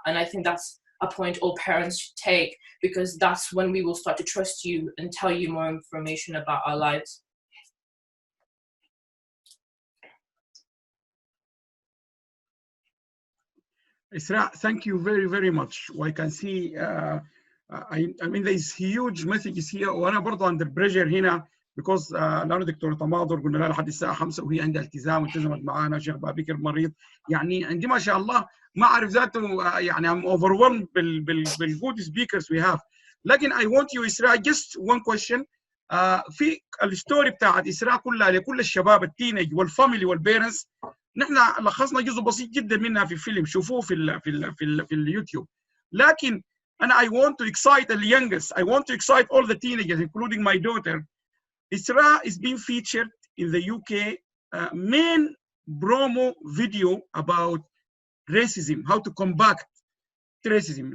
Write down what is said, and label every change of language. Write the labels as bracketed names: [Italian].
[English] And I think that's a point all parents should take, because that's when we will start to trust you and tell you more information about our lives. Isra, thank you very, very much. I can see, I mean, there's huge messages here, [Arabic] وأنا برضه [English] under pressure [Arabic] هنا [English] because [Arabic] لأنه دكتور تماضر قلنا لها لحد الساعة 5 وهي عندها التزام والتزمت معانا، شيخ بابكر مريض، يعني عندي ما شاء الله ما أعرف ذاته، يعني [English] I'm overwhelmed [Arabic] بال [English] good speakers we have. لكن I want you إسراء just one question. [Arabic] في الستوري بتاعت إسراء كلها لكل الشباب التينيج والفاميلي والبيرنتس، نحن لخصنا جزء بسيط جدا منها في الفيلم، شوفوه في اليوتيوب. لكن أنا [English] I want to excite the youngest, I want to excite all the teenagers including my daughter. Isra is being featured in the UK main promo video about racism, how to combat racism.